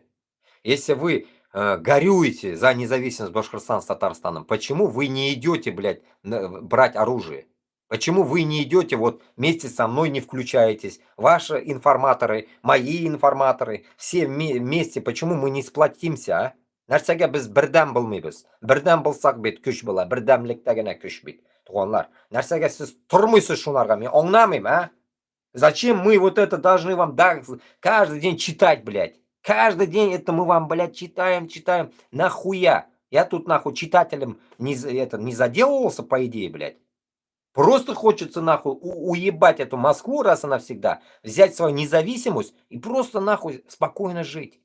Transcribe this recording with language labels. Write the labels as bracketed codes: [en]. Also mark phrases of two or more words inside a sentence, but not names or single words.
[ru] Если вы горюете за независимость Башкортостана с Татарстаном, почему вы не идете, блядь, брать оружие? Почему вы не идете, вот вместе со мной не включаетесь? Ваши информаторы, мои информаторы, все вместе, почему мы не сплотимся, а? [tt] Нәрсәгә без бердәм булмыйбыз? Бердәм булсак бит көч була, бердәмлектә генә көч бит. Туганлар, нәрсәгә сез тормыйсыз шунарга? Мен аңламыйм, а? [ru] Зачем мы вот это должны вам каждый день читать, блядь? Каждый день это мы вам, блядь, читаем. Нахуя? Я тут, нахуй, читателем не заделывался, по идее, блядь. Просто хочется, нахуй, уебать эту Москву раз и навсегда, взять свою независимость и просто, нахуй, спокойно жить.